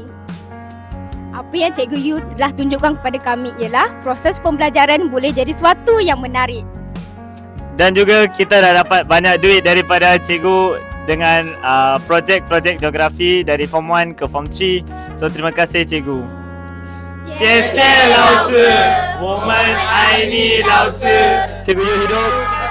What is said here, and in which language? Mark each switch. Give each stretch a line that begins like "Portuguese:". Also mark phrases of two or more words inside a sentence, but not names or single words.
Malay: Apa yang Cikgu Yu telah tunjukkan kepada kami ialah proses pembelajaran boleh jadi suatu yang menarik. Dan juga kita dah dapat banyak duit daripada cikgu dengan projek-projek geografi dari Form 1 ke Form 3. So terima kasih cikgu.
Chinese: 谢谢老师，我们爱你老师。
Malay: Cikgu Yu hidup.